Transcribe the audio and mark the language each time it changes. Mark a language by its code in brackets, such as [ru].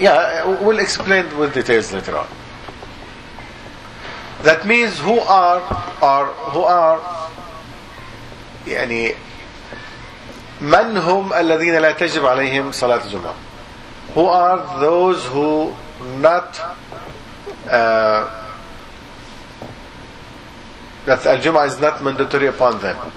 [en] Yeah, we'll explain with details later on. That means who are [ar] يعني من هم الذين لا تجب عليهم صلاة الجمعة. [en] Who are those who not that al-Jum'ah is not mandatory upon them?